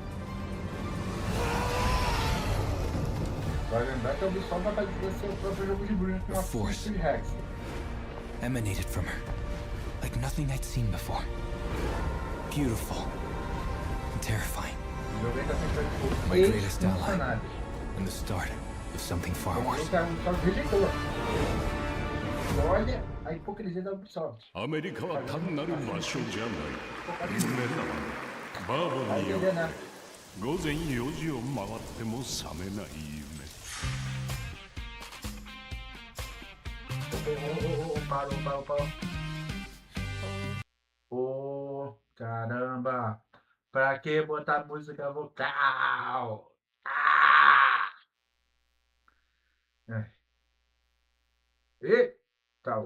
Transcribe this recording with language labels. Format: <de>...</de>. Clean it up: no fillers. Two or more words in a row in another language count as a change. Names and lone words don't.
<en>A force emanated from her, like nothing I'd seen before. Beautiful and terrifying. My greatest ally, and the start of something far worse.</en> <pt>Olha a hipocrisia da Ubisoft.</pt> <ja>アメリカは単なる場所じゃない夢だバーボンによって午前4時を回っても覚めない夢</ja> <pt>Parou. Oh, caramba! Pra que botar música vocal? Ah! Eita!</pt>